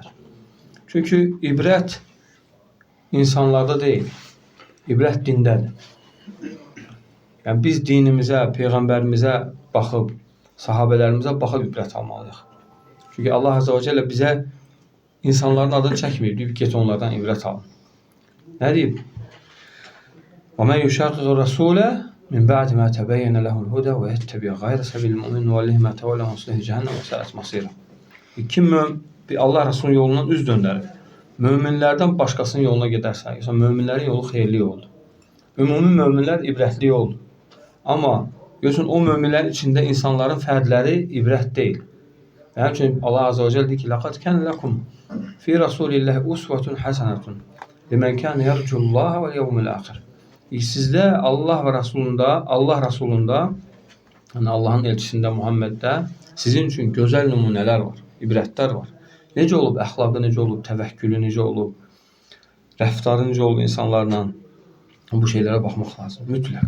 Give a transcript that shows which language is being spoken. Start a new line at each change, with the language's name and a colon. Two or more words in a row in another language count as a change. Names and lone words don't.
Azerbaijani: Çünki ibrət insanlarda deyil, ibrət dindədir. Yəni biz dinimizə, peyğəmbərimizə baxıb, sahabələrimizə baxıb ibrət almalıyıq. Çünki Allah
Arabic: عز وجل
Azerbaijani: bizə insanların adını çəkməyib, deyib, get onlardan ibrət alın. Nə deyib?
Arabic: وَمَنْ يُشَاقِقِ الرَّسُولَ مِنْ بَعْدِ مَا تَبَيَّنَ لَهُ الْهُدَى وَيَتَّبِعْ غَيْرَ سَبِيلِ الْمُؤْمِنِينَ نُوَلِّهِ مَا تَوَلَّىٰ وَنُصْلِهِ جَهَنَّمَ وَسَاءَتْ مَصِيرًا.
Azerbaijani: Kim Allah Resulü'nün yolundan üz döndərib, möminlərdən başqasının yoluna gedərsə, yoxsa möminlərin yolu xeyirli yoldur. Ümumi möminlər ibrətli yoldur. Amma görürsən, o möminlərin içində insanların fərdləri ibrət deyil. Yəni ki, Allah
Arabic: عز وجل
Azerbaijani: deyir ki,
Arabic: لَقَدْ كَانَ لَكُمْ فِي رَسُولِ اللّٰهِ أُسْوَةٌ حَسَنَةٌ لِمَنْ كَانَ يَرْجُ اللّٰهَ وَالْيَوْمِ الْآخِرِ.
Azerbaijani: Sizdə Allah Rasulunda, yəni Allahın elçisində, Muhammeddə sizin üçün gözəl nümunələr var, ibrətlər var. Necə olub, əxlaqı necə olub, təvəkkülü necə olub, rəftarı necə olub insanlarla, bu şeylərə baxmaq lazım, mütləq.